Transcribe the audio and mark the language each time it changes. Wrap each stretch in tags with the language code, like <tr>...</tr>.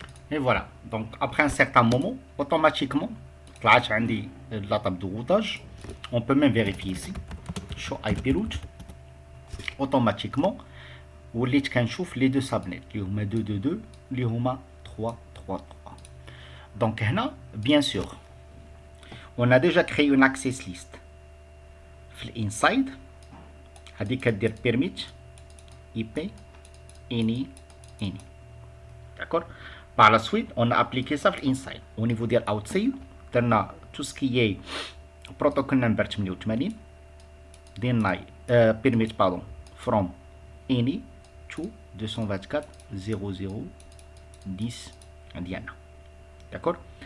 <fr>Et voilà. Donc après un certain moment, automatiquement</fr> <ar>طلعت عندي</ar> <fr>la table de routage. On peut même vérifier ici.</fr> <en>show IP route.</en> <fr>Automatiquement</fr> <ar>وليت كنشوف</ar> <fr>les deux subnets</fr> <ar>اللي هما 222 اللي هما 333.</ar> <fr>Donc هنا bien sûr on a déjà créé une access list في الانسايد</fr> <ar>هذه كدير</ar> <fr>permit IP any d'accord. Par la suite on a appliqué ça في الانسايد. Au niveau ديال outside</fr> <ar>درنا</ar> <fr>tout ce qui est protocol number 88 درنا permit pardon from any to 224.00.10 Indiana. D'accord.</fr>